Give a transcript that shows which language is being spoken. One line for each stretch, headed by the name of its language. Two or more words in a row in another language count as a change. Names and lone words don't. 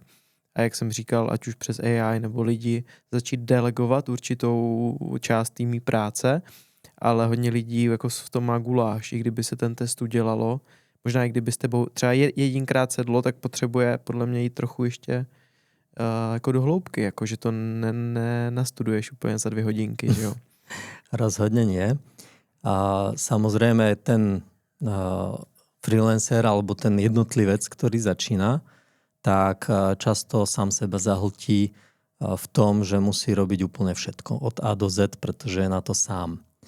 Czech: A jak jsem říkal, ať už přes AI nebo lidi, začít delegovat určitou část týmí práce, ale hodně lidí jako v tom má guláš. I kdyby se ten test udělalo, možná i kdyby s tebou třeba jedinkrát sedlo, tak potřebuje podle mě jít trochu ještě jako do hloubky, jako že to nenastuduješ úplně za 2 hodinky, že jo?
Slovak: Rozhodne nie. A samozrejme ten freelancer alebo ten jednotlivec, ktorý začína, tak často sám seba zahltí v tom, že musí robiť úplne všetko od A do Z, pretože je na to sám.